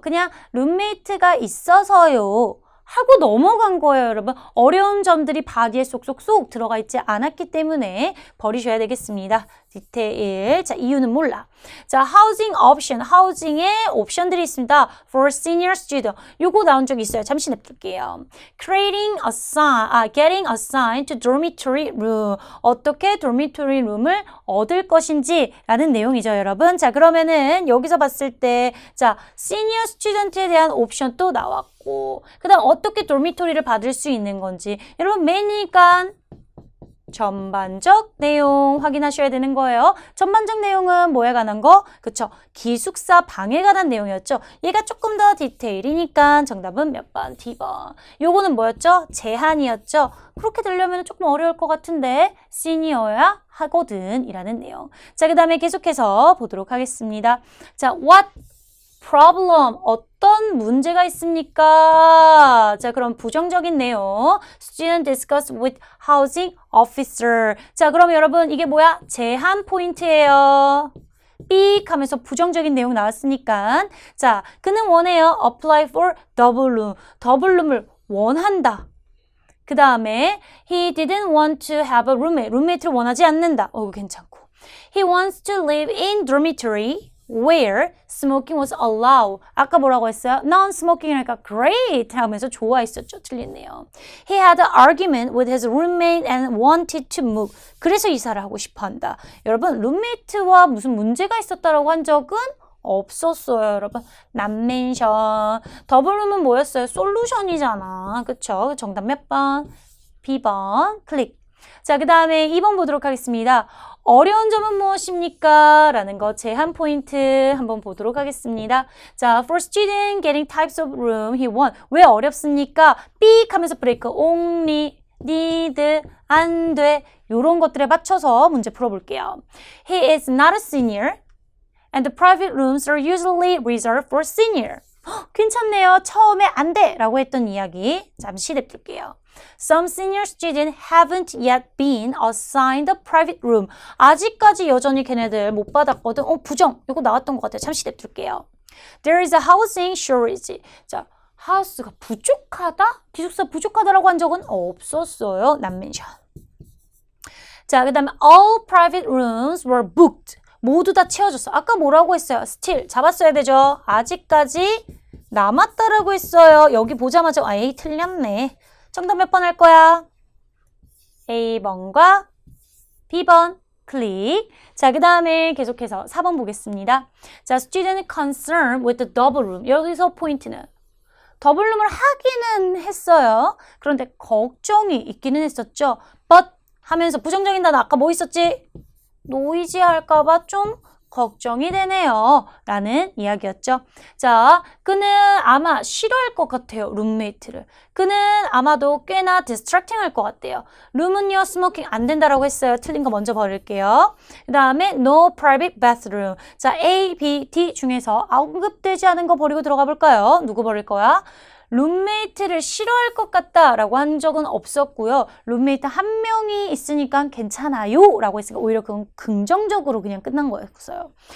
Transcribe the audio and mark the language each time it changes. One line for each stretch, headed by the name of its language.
Korean: 그냥 룸메이트가 있어서요. 하고 넘어간 거예요, 여러분. 어려운 점들이 바디에 쏙쏙쏙 들어가 있지 않았기 때문에 버리셔야 되겠습니다. 디테일. 자, 이유는 몰라. 자, housing option. 하우징에 옵션들이 있습니다.
English: For senior student.
Korean: 요거 나온 적 있어요. 잠시 냅둘게요.
English: getting assigned to dormitory room.
Korean: 어떻게 dormitory room을 얻을 것인지 라는 내용이죠, 여러분. 자, 그러면은 여기서 봤을 때 자, senior student에 대한 옵션 또 나왔고 그 다음 어떻게 dormitory를 받을 수 있는 건지 여러분 메인이니까 전반적 내용 확인하셔야 되는 거예요. 전반적 내용은 뭐에 관한 거? 그쵸? 기숙사 방에 관한 내용이었죠. 얘가 조금 더 디테일이니까 정답은 몇 번? D번. 요거는 뭐였죠? 제한이었죠. 그렇게 되려면 조금 어려울 것 같은데 시니어야 하거든 이라는 내용. 자, 그 다음에 계속해서 보도록 하겠습니다. 자,
English: what problem.
Korean: 어떤 문제가 있습니까? 자, 그럼 부정적인 내용.
English: Student discuss with housing officer.
Korean: 자, 그럼 여러분 이게 뭐야? 제한 포인트예요. 삑 하면서 부정적인 내용 나왔으니까 자, 그는 원해요.
English: apply for double room.
Korean: 더블 룸을 원한다. 그 다음에
English: he didn't want to have a roommate.
Korean: 룸메이트를 원하지 않는다. 괜찮고.
English: He wants to live in dormitory where smoking was allowed.
Korean: 아까 뭐라고 했어요? Non-smoking이니까 great 하면서 좋아했었죠. 틀렸네요.
English: He had an argument with his roommate and wanted to move.
Korean: 그래서 이사를 하고 싶어 한다. 여러분, 룸메이트와 무슨 문제가 있었다라고 한 적은 없었어요, 여러분.
English: not mention.
Korean: 더블룸은 뭐였어요? 솔루션이잖아. 그쵸? 정답 몇 번? B번. 클릭. 자, 그 다음에 2번 보도록 하겠습니다. 어려운 점은 무엇입니까? 라는 거 제한 포인트 한번 보도록 하겠습니다.
English: 자, for student getting types of room, he want.
Korean: 왜 어렵습니까? 삑 하면서 브레이크. only, need, 안 돼. 요런 것들에 맞춰서 문제 풀어볼게요.
English: He is not a senior. And the private rooms are usually reserved for senior.
Korean: 괜찮네요. 처음에 안 돼! 라고 했던 이야기 잠시 냅둘게요.
English: Some senior students haven't yet been assigned a private room.
Korean: 아직까지 여전히 걔네들 못 받았거든. 부정. 이거 나왔던 것 같아요. 잠시 냅둘게요.
English: There is a housing shortage.
Korean: 자, 하우스가 부족하다? 기숙사 부족하다라고 한 적은 없었어요.
English: not mention.
Korean: 자, 그 다음에
English: all private rooms were booked.
Korean: 모두 다 채워졌어. 아까 뭐라고 했어요? still 잡았어야 되죠. 아직까지 남았다라고 했어요. 여기 보자마자 에이 틀렸네. 정답 몇 번 할 거야? A번과 B번 클릭. 자, 그 다음에 계속해서 4번 보겠습니다.
English: 자, student concerned with the double room.
Korean: 여기서 포인트는 더블룸을 하기는 했어요. 그런데 걱정이 있기는 했었죠. but 하면서 부정적인 단어 아까 뭐 있었지? 노이지 할까봐 좀 걱정이 되네요. 라는 이야기였죠. 자, 그는 아마 싫어할 것 같아요. 룸메이트를. 그는 아마도 꽤나 distracting 할 것 같대요. 룸은요, 스모킹 안 된다라고 했어요. 틀린 거 먼저 버릴게요. 그 다음에 no private bathroom. 자, A, B, D 중에서 언급되지 않은 거 버리고 들어가 볼까요? 누구 버릴 거야? 룸메이트를 싫어할 것 같다라고 한 적은 없었고요. 룸메이트 한 명이 있으니까 괜찮아요 라고 했으니까 오히려 그건 긍정적으로 그냥 끝난 거였어요.